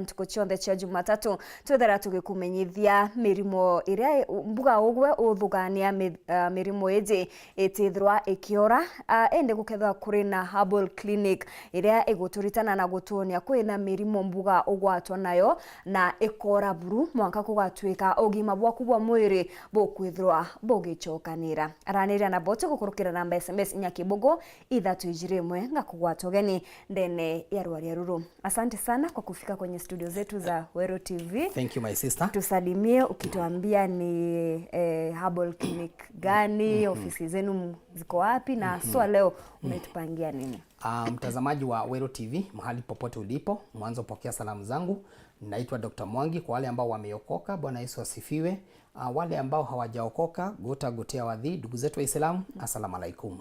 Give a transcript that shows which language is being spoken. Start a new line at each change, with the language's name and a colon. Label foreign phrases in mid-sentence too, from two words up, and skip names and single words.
Meru: ntuko chonde cha Jumatatu twethera tugikumenyithia mirimo iria mbuga ugwe uthugania mirimo eje etithirwa ekiora ende gukethwa kuri na
English: herbal clinic
Meru: iria eguturitana na gutonia kwina mirimo mbuga ugwatwa nayo na ekora buru mwanka kugatwika ugima bwaku bwa mwiri bukwithirwa bugichokanira aranira na bote gukurukira namba SMS nyakibogo Ithatu ijiremwe ngakugwata geni ndene ya rwari ruru.
Swahili: Asante sana kwa kufika kwenye studio zetu za Weru TV.
English: Thank you my sister.
Swahili: Tusalimie ukituambia ni
English: herbal clinic
Swahili: gani, ofisi zenu ziko wapi na swa leo umetupangia nini? Mtazamaji wa Weru TV mahali popote ulipo, mwanzo pokea salamu zangu. Naitwa Dr. Mwangi. Kwa wale ambao wameokoka, Bwana Yesu asifiwe. Wale ambao hawajaokoka, gotea wadhi, ndugu zetu Waislamu,
Arabic: asalamu alaikum.